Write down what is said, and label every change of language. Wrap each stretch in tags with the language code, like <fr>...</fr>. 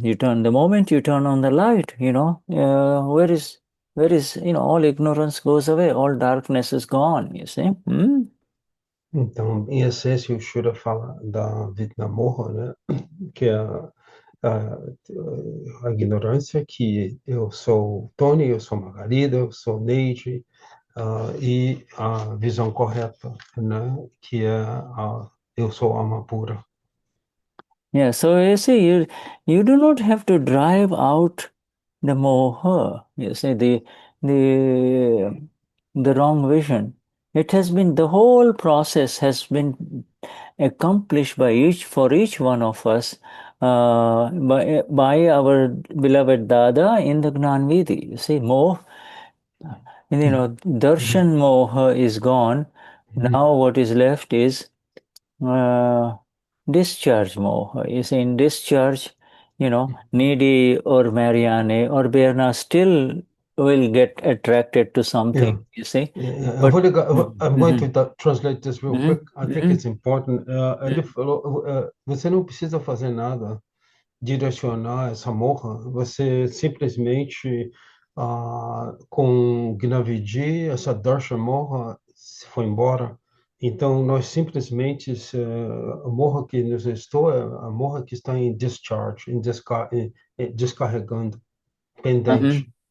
<en>The moment you turn on the light, where is all ignorance goes away, all darkness is gone, you see.</en> <pt>Então, em essência, o Shura fala da vida na morra, né? Que é a ignorância, que eu sou Tony, eu sou Margarida, eu sou Neide, e a visão correta, né? Que é eu sou alma pura.</pt> <en>Yeah, so you see, you do not have to drive out the moha, you see, the wrong vision. The whole process has been accomplished for each one of us by our beloved Dada in the Gnanvidhi. You see, darshan moha is gone. Now what is left is discharge moha. You see, in discharge, needy or Marianne or Berna still will get attracted to something, you see. I'm going to translate this real quick. I think it's important.</en> <pt>Ele falou, você não precisa fazer nada, direcionar essa morra, você simplesmente, com Gnavidi, essa Darshan morra se foi embora. Então, nós simplesmente, a morra que nos restou é a morra que está em discharge, descarregando, pendente.</pt>